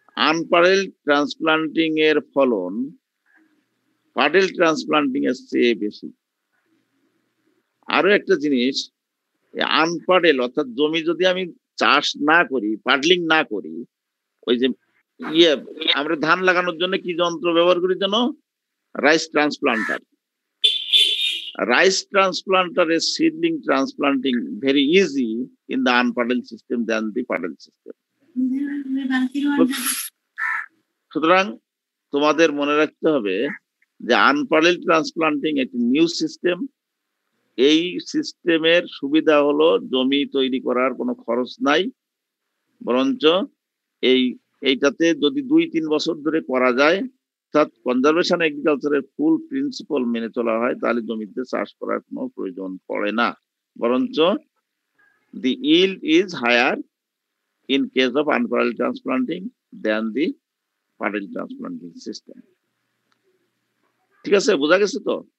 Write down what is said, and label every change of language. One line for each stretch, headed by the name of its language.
Bangla: আনপ্যারেলড transplanting এর ফলন pedal transplanting এর চেয়ে বেশি। আরো একটা জিনিস, আনপ্যাডেল অর্থাৎ জমি যদি আমি চাষ না করি, প্যাডলিং না করি, ওই যে আমরা ধান লাগানোর জন্য কি যন্ত্র ব্যবহার করি যেন, rice transplanter.
English: Rice transplanter is seedling transplanting very easy in the unpaddled system than the paddled system.
Bangla: সুতরাং তোমাদের মনে রাখতে হবে যে আনপ্যাডেলড ট্রান্সপ্লান্টিং একটি নিউ সিস্টেম। এই সিস্টেমের সুবিধা হলো জমি তৈরি করার কোনো খরচ নাই, বরঞ্চ এইটাতে যদি 2-3 বছর ধরে করা যায়, অর্থাৎ কনজারভেশন এগ্রিকালচারের ফুল প্রিন্সিপাল মেনে চলা হয়, তাহলে জমিতে চাষ করার কোনো প্রয়োজন পড়ে না, বরঞ্চ
English: the yield is higher in case of unparalleled transplanting than the parallel transplanting system.
Bangla: ঠিক আছে, বোঝা গেছে তো?